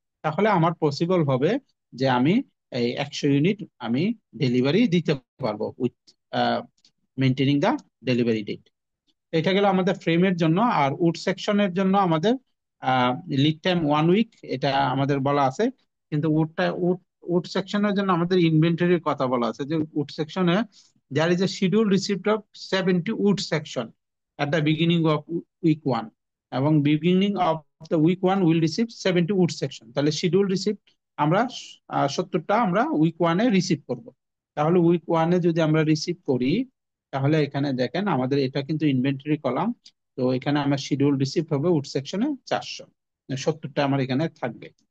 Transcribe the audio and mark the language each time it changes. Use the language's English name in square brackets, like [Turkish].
[Bangla] তাহলে আমার পসিবল হবে যে আমি এই 100 ইউনিট আমি ডেলিভারি দিতে পারবো [English] With maintaining the delivery date. [Bangla] এটা গেল আমাদের ফ্রেমের জন্য। আর উড সেকশনের জন্য আমাদের লিড টাইম 1 উইক, এটা আমাদের বলা আছে। কিন্তু উড সেকশনের জন্য আমাদের ইনভেন্টরির কথা বলা আছে, যে উড সেকশনে [English] there is a schedule receipt of 70 wood section at the beginning of week 1, [Bangla] এবং [English] beginning of the week 1 will receive 70 wood section। [Bangla] তাহলে শিডিউল রিসিপ্ট আমরা 70টা আমরা উইক 1-এ রিসিভ করব। তাহলে উইক 1-এ যদি আমরা রিসিভ করি, তাহলে এখানে দেখেন আমাদের এটা কিন্তু ইনভেন্টরি কলাম। তো এখানে আমার শিডিউল রিসিপ্ট হবে উড সেকশনে 400, 70টা আমার এখানে থাকবে।